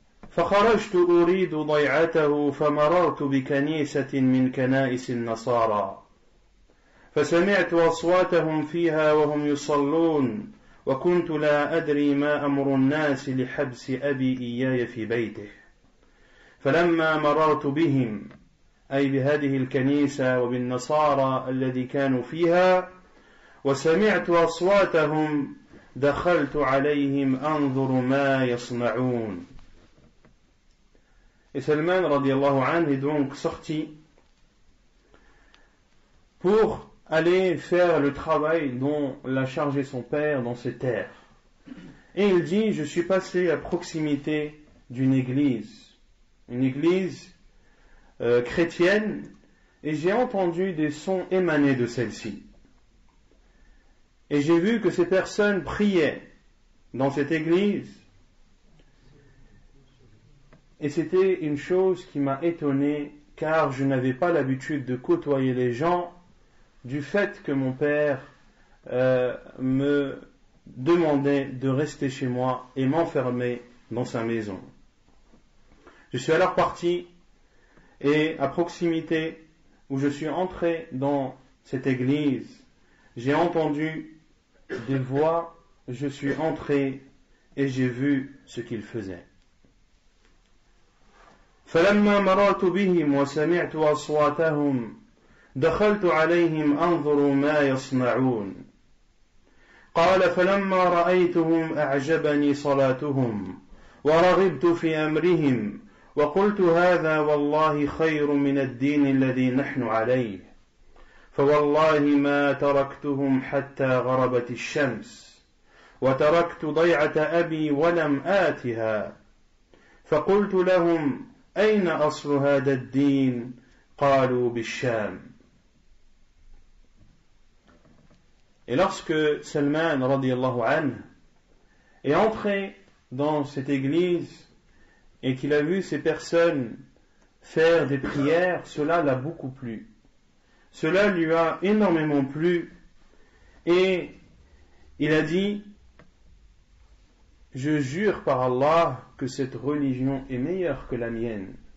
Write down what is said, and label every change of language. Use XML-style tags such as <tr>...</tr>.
<ar>فخرجت أريد ضيعته فمررت بكنيسة من كنائس النصارى فسمعت أصواتهم فيها وهم يصلون وكنت لا أدري ما أمر الناس لحبس أبي إياي في بيته فلما مررت بهم أي بهذه الكنيسة وبالنصارى الذي كانوا فيها وسمعت أصواتهم دخلت عليهم أنظر ما يصنعون.</ar> <fr>Et Salman radiallahu anhu est donc sorti pour aller faire le travail dont l'a chargé son père dans ses terres. Et il dit, je suis passé à proximité d'une église chrétienne, et j'ai entendu des sons émanés de celle-ci. Et j'ai vu que ces personnes priaient dans cette église, et c'était une chose qui m'a étonné, car je n'avais pas l'habitude de côtoyer les gens, du fait que mon père me demandait de rester chez moi et m'enfermer dans sa maison. Je suis alors parti, et à proximité où je suis entré dans cette église, j'ai entendu des voix, je suis entré et j'ai vu ce qu'ils faisaient.</fr> <ar>فلما مررت بهم وسمعت أصواتهم دخلت عليهم أنظر ما يصنعون قال فلما رأيتهم أعجبني صلاتهم ورغبت في أمرهم وقلت هذا والله خير من الدين الذي نحن عليه فوالله ما تركتهم حتى غربت الشمس وتركت ضيعة أبي ولم آتها فقلت لهم أين أصل هذا الدين قالوا بالشام.</ar> <fr>Et lorsque Salman radiallahu anhu est entré dans cette église et qu'il a vu ces personnes faire des prières, cela l'a beaucoup plu. Cela lui a énormément plu et il a dit, je jure par Allah que cette religion est meilleure que la mienne.</fr>